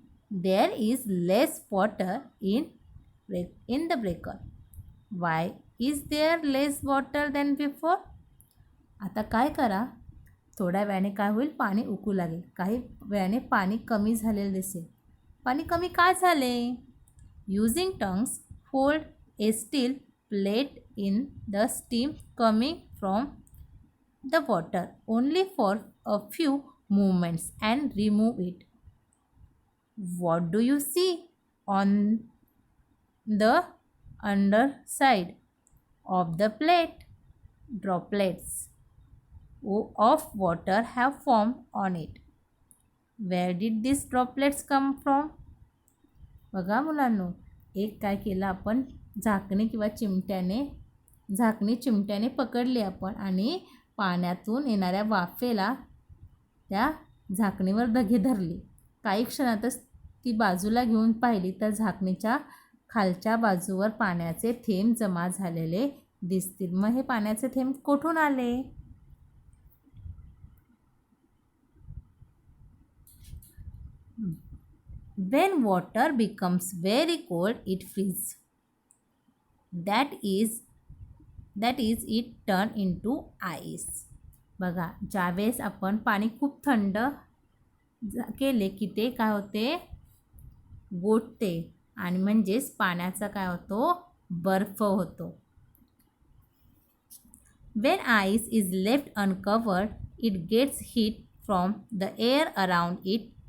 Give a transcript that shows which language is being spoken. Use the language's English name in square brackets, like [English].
[English] There is less water in the beaker. Why is there less water than before? [Marathi] आता काय करा, थोड्या वेळाने काय होईल, पाणी उकळू लागेल. काही वेळाने पाणी कमी झालेलं दिसेल. पाणी कमी का झाले? [English] Using tongs hold a steel plate in the steam coming from the water only for a few moments and remove it. What do you see on the underside of the plate? Droplets of water have formed on it. Where did these droplets come from? [Marathi] बघा मुलांनो, एक काय केलं आपण, झाकणी चिमट्याने पकडली आपण आणि पाण्यातून येणाऱ्या वाफेला त्या झाकणीवर धरली. काही क्षणातच ती बाजूला घेऊन पाहिली तर झाकणीच्या खालच्या बाजूवर पाण्याचे थेंब जमा झालेले दिसतील. मग हे पाण्याचे थेंब कुठून आले? [English] When water becomes very cold, it freezes. That is it turn into ice. [Marathi] बघा, ज्यावेळेस आपण पाणी खूप थंड केले की ते काय होते, गोठते आणि म्हणजेच पाण्याचा काय होतो, बर्फ होतो. [English] When ice is left uncovered, it gets heat from the air around it.